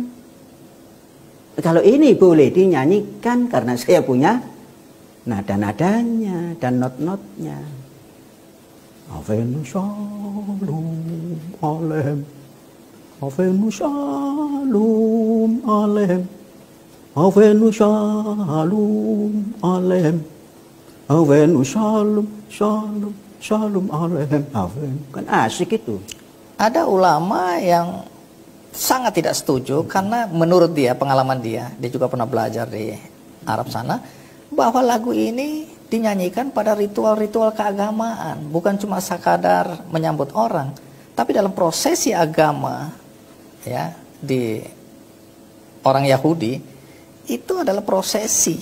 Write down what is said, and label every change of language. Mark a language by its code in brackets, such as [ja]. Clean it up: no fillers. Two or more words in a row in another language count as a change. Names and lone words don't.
[id] Kalau ini boleh dinyanyikan karena saya punya nada-nadanya dan not-notnya. [he] הבאנו שלום עליכם. הבאנו שלום עליכם. הבאנו שלום עליכם. הבאנו שלום שלום שלום עליכם. [id] Kan asik itu. Ada ulama yang sangat tidak setuju karena menurut dia, pengalaman dia juga pernah belajar di Arab sana, bahwa lagu ini dinyanyikan pada ritual-ritual keagamaan, bukan cuma sekadar menyambut orang, tapi dalam prosesi agama ya di orang Yahudi itu adalah prosesi.